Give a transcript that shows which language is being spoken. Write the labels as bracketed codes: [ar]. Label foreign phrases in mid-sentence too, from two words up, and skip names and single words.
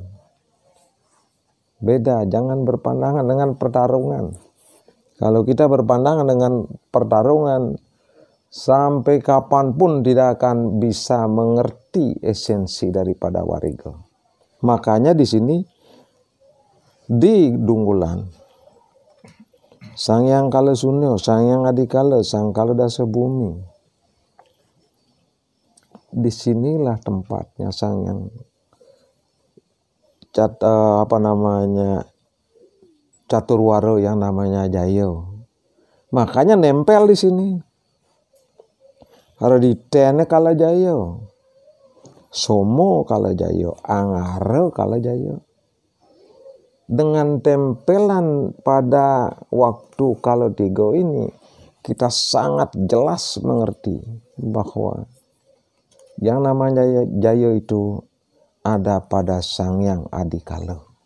[id] Beda, jangan berpandangan dengan pertarungan. Kalau kita berpandangan dengan pertarungan, sampai kapanpun tidak akan bisa mengerti esensi daripada wariga. Makanya di sini di Dunggulan, Sang Hyang Kalasunyo, Sang Hyang Adikala, Sang Kala Dasa Bumi. Disinilah tempatnya Sang Hyang Caturwaro yang namanya Jaya. Makanya nempel di sini. Harus ditene kala jaya, somo kala jaya, angare kala jaya. Dengan tempelan pada waktu kala tiga ini, kita sangat jelas mengerti bahwa yang namanya jaya itu ada pada Sang Hyang Adikala.